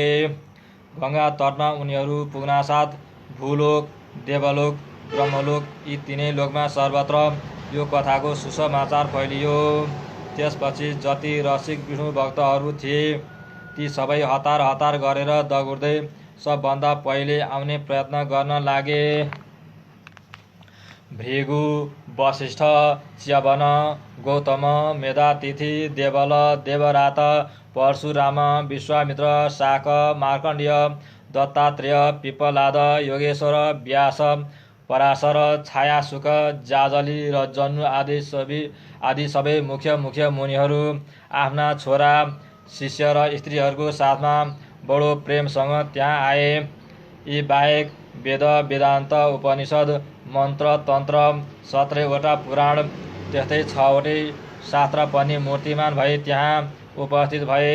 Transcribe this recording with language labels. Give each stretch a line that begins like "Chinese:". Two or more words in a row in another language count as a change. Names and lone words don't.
Nepali: गङ्गा तटमा उनीहरू पुग्नासाथ भूलोक, देवलोक, ब्रह्मलोक यी तीनै लोकमा सर्वत्र यो कथाको सुसमाचार फैलियो। त्यसपछि जति रसिक विष्णु भक्तहरू थिए ती सबै हतार हतार गरेर दगुर्दै सबभन्दा पहिले आउने प्रयत्न गर्न लागे। भृगु, वसिष्ठ, च्यवन, गौतम, मेधातिथि, देवल, देवरात, परशुराम, विश्वामित्र, शाक, मार्कण्डेय, दत्तात्रेय, पिप्पलाद, योगेश्वर, व्यास, पराशर, छायासुक, जाजली र जन्नु आदि सबै मुख्य मुनिहरू आफ्ना छोरा, शिष्य र स्त्रीहरूको साथमा बडो प्रेमसँग त्यहाँ आए। यी बाहेक वेद, वेदान्त, उपनिषद, मन्त्र, तन्त्र, 17वटा पुराण, त्यस्तै 6वटै शास्त्र पनि मूर्तिमान भई त्यहाँ उपस्थित भए।